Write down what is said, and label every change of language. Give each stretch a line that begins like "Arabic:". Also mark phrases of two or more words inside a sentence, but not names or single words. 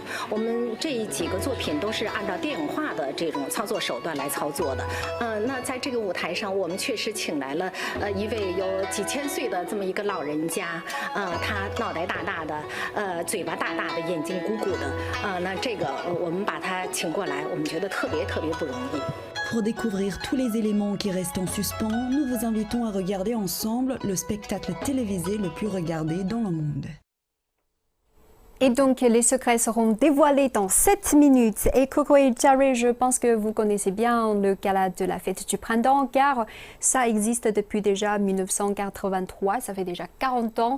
Chinese: 我们这几个作品都是按照电影化的这种操作手段来操作的。那在这个舞台上，我们确实请来了一位有几千岁的这么一个老人家，他脑袋大大的，嘴巴大大的，眼睛鼓鼓的，那这个我们把他请过来，我们觉得特别不容易。
French: Pour découvrir tous les éléments qui restent en suspens, nous vous invitons à regarder ensemble le spectacle télévisé le plus regardé dans le monde. Et donc, les secrets seront dévoilés dans 7 minutes. Et Coco et Jerry, je pense que vous connaissez bien le gala de la fête du printemps, car ça existe depuis déjà 1983, ça fait déjà 40 ans.